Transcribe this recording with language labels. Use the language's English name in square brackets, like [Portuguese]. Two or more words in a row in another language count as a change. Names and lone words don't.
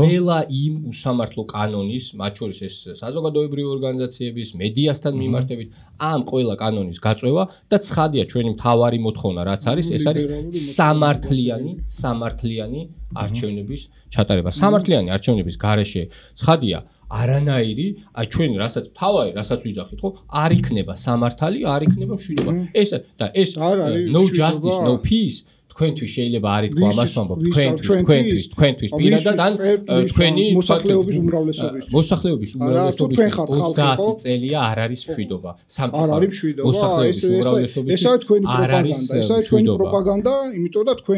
[Georgian] ყველა იმ უსამართლო კანონის, მათ შორის ეს საზოგადოებრივი ორგანიზაციების, მედიასთან მიმართებით, ამ ყველა კანონის გაწევა და ცხადია ჩვენი მთავარი მოთხოვნა რაც არის, ეს არის სამართლიანი არჩევნების ჩატარება. სამართლიანი არჩევნების გარეშე ცხადია არანაირი, აი ჩვენ რასაც თავარი, რასაც ვიძახით, ხო? არ იქნება სამართალი, არ იქნება მშვიდობა. ეს და ეს [English] no justice, no peace [Georgian] თქვენთვის შეიძლება არ ითქვა ამას ვამბობ თქვენთვის პირადად ან თქვენი მოსახლეობის უმრავლესობის 30 წელია არ არის მშვიდობა სამწუხაროდ მოსახლეობის უმრავლესობის ეს არის თქვენი პროპაგანდა ეს არის თქვენი პროპაგანდა იმიტომ და თქვენ